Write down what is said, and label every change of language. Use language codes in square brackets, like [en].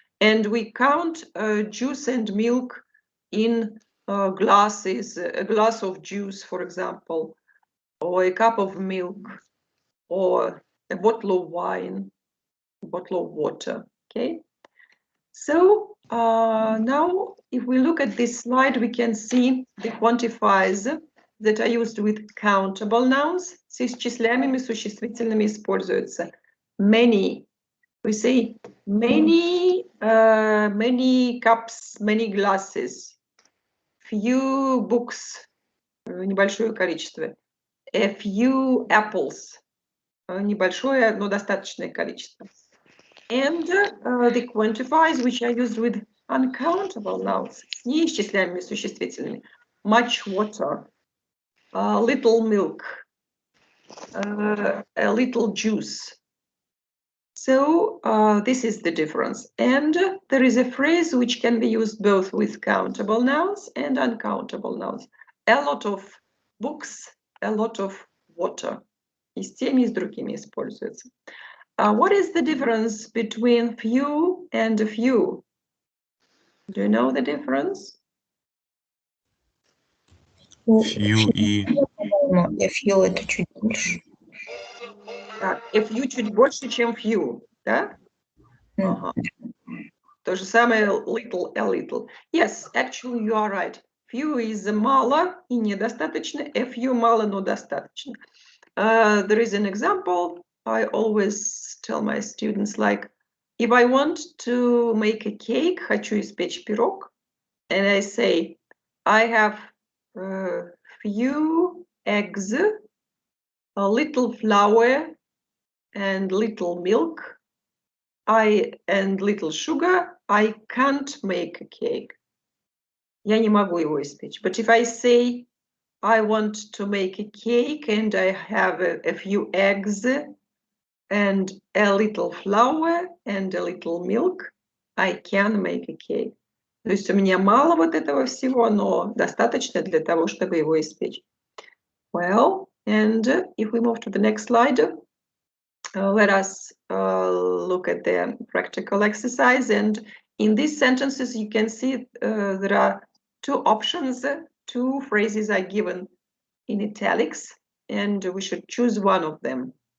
[en] And we count juice and milk in glasses, a glass of juice, for example, or a cup of milk, or a bottle of wine, a bottle of water, okay? So now if we look at this slide, we can see the quantifiers that are used with countable nouns. [ru] С исчисляемыми существительными используются many. [en] We say many, many cups, many glasses, few books, [ru] небольшое количество, [en] a few apples, [ru] небольшое, но достаточное количество. [en] And the quantifiers which are used with uncountable nouns, [ru] с неисчисляемыми существительными, [en] much water, little milk, a little juice. So this is the difference. And there is a phrase which can be used both with countable nouns and uncountable nouns. A lot of books, a lot of water. [ru] И с теми, и с другими используется. [en] What is the difference between few and a few? Do you know the difference? few и... [ru] Few это чуть больше. Так, a few чуть больше, чем few, да? Ага. То же самое [en] little, a little. Yes, actually you are right. Few is [ru] мало и недостаточно, a few мало, но достаточно. [en] There is an example I always tell my students, like, if I want to make a cake, [ru] хочу испечь пирог, [en] and I say, I have few eggs, a little flour and little milk, and little sugar, I can't make a cake. [ru] Я не могу его испечь. [en] But if I say I want to make a cake and I have a few eggs and a little flour and a little milk, I can make a cake. [ru] То есть у меня мало вот этого всего, но достаточно для того, чтобы его испечь. [en] Well, and if we move to the next slide, let us look at the practical exercise. And in these sentences, you can see there are two options, two phrases are given in italics, and we should choose one of them.